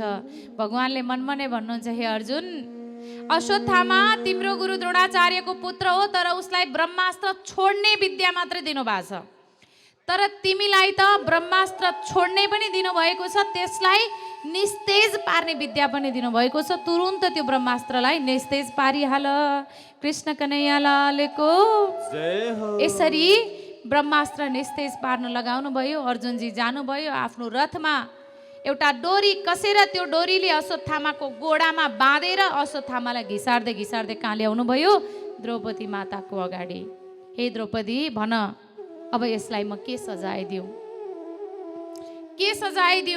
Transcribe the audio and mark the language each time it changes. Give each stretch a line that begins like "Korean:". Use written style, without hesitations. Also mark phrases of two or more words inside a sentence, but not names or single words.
Nepali: भगवानले मनमा नै भन्नुहुन्छ, हे अर्जुन, अश्वत्थामा तिम्रो गुरु द्रोणाचार्यको पुत्र हो, तर उसलाई ब्रह्मास्त्र छोड्ने विद्या मात्रै दिनुभएको छ। तर तिमीलाई त ब्रह्मास्त्र छोड्ने पनि दिनुभएको छ, त्यसलाई निस्तेज पार्ने विद्या पनि दिनुभएको छ। तुरुन्त त्यो ब्रह्मास्त्रलाई निस्तेज पारिहाल। कृष्ण कन्हैया लालको जय हो। यसरी ब्रह्मास्त्र निस्तेज पार्न लगाउनु भयो। अर्जुनजी जानुभयो आफ्नो रथमा। एउटा डोरी कसेर त्यो डोरीले अश्वत्थामाको गोडामा बाँधेर अश्वत्थामालाई घिसार्दै घिसार्दै कहाँ ल्याउनु भयो? द्रौपदी माताको अगाडि। हे द्रौपदी, भन अब यसलाई म के सजाय दिउँ, के सजाय दिउँ?